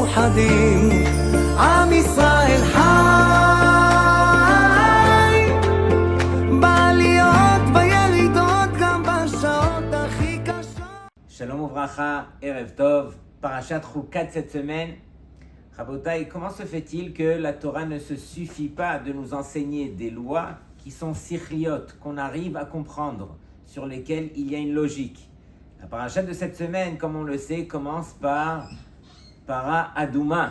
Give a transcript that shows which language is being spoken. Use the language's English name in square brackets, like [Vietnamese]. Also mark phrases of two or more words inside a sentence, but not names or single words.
[Hebrew] מאוחדים, עם ישראל חי, בעליות בירידות גם בשעות הכי קשות. שלום וברכה ערב טוב פרשת חוקת [French] cette semaine. Rabotai, comment se fait-il que la Torah ne se suffit pas de nous enseigner des lois qui sont sichliotes, qu'on arrive à comprendre, sur lesquelles il y a une logique? La Parashat de cette semaine, comme on le sait, commence par [Hebrew] פרה אדומה.